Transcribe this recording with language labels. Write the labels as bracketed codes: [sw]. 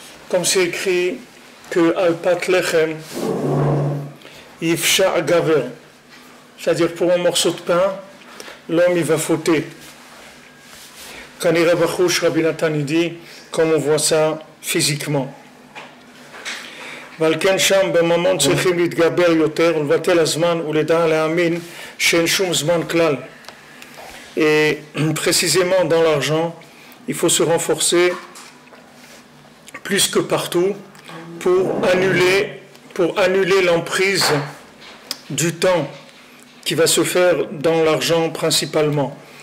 [fr] Comme c'est écrit que [he] al pat lechem yifsha gaver. [fr] C'est-à-dire pour un morceau de pain, l'homme il va fauter. Kanire bachouch, Rabbi Nathan dit, comme on voit ça physiquement. [he] ועל כן שם בממון צריכים להתגבר יותר ולבטל הזמן ולדע להאמין שאין שום זמן כלל. [fr] Et précisément dans l'argent, il faut se renforcer plus que partout pour annuler l'emprise du temps qui va se faire dans l'argent principalement.